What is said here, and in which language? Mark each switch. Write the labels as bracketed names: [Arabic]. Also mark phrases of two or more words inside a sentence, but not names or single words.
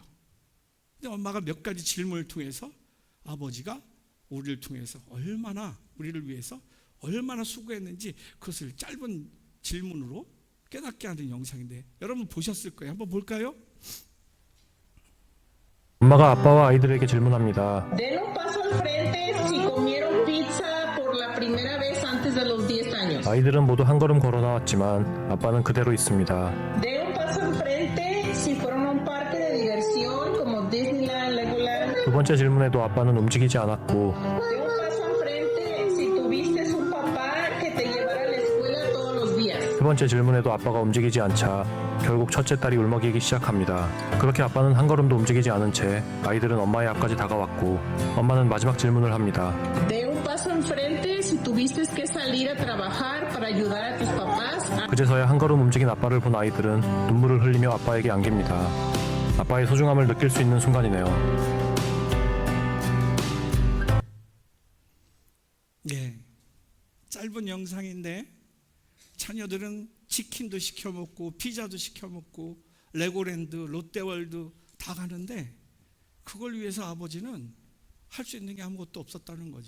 [Korean] 근데 엄마가 몇 가지 질문을 통해서 아버지가 우리를 통해서 우리를 위해서 얼마나 수고했는지 그것을 짧은 질문으로 깨닫게 하는 영상인데 여러분 보셨을 거예요. 한번 볼까요? 엄마가 아빠와 아이들에게 질문합니다. [Spanish] Den un paso al frente si comieron pizza por la primera vez antes de los 10 años. [Korean] 아이들은 모두 한 걸음 걸어 나왔지만 아빠는 그대로 있습니다. [Spanish] Den un paso al frente si fueron a un parque de diversión como Disneyland, Legoland. [Korean] 두 번째 질문에도 아빠는 움직이지 않았고 [Spanish] Den un paso al frente si tuviste un papá que te llevara a la escuela todos los días. [Korean] 세 번째 질문에도 아빠가 움직이지 않자 결국 첫째 딸이 울먹이기 시작합니다. 그렇게 아빠는 한 걸음도 움직이지 않은 채 아이들은 엄마의 앞까지 다가왔고 엄마는 마지막 질문을 합니다. [Spanish] Den un paso al frente si tuviste que salir a trabajar para ayudar a tus papás. [Korean] 그제서야 한 걸음 움직인 아빠를 본 아이들은 눈물을 흘리며 아빠에게 안깁니다. 아빠의 소중함을 느낄 수 있는 순간이네요. 네, 짧은 영상인데 자녀들은 치킨도 시켜 먹고 피자도 시켜 먹고 레고랜드, 롯데월드 다 가는데 그걸 위해서 아버지는 할 수 있는 게 아무것도 없었다는 거죠.